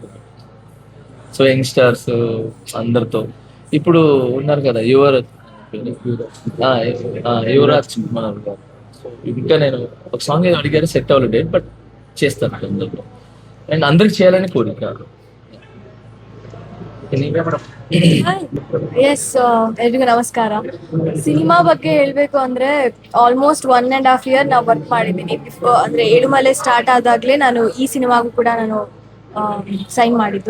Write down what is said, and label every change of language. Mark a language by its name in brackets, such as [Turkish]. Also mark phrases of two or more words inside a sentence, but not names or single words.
[English] so youngsters [Telugu] అందరితో ఇప్పుడు ఉన్నారు కదా యువరాజ్ కుమార్ గారు, ఇంకా నేను ఒక సాంగ్ ఏదో అడిగారు, సెట్ అవ్వలేదు డేట్, బట్ చేస్తాను అందరితో, అండ్ అందరికి చేయాలని కోరిక. [Kannada] ಎಸ್ ಎಲ್ರಿಗೂ ನಮಸ್ಕಾರ. ಸಿನಿಮಾ ಬಗ್ಗೆ ಹೇಳಬೇಕು ಅಂದರೆ [English] almost 1.5 year [Kannada] ನಾವು ವರ್ಕ್ ಮಾಡಿದ್ದೀನಿ. ಅಂದರೆ ಏಳುಮಲೆ ಸ್ಟಾರ್ಟ್ ಆದಾಗಲೇ ನಾನು ಈ ಸಿನಿಮಾಗೂ ಕೂಡ ನಾನು ಸೈನ್ ಮಾಡಿದ್ದು.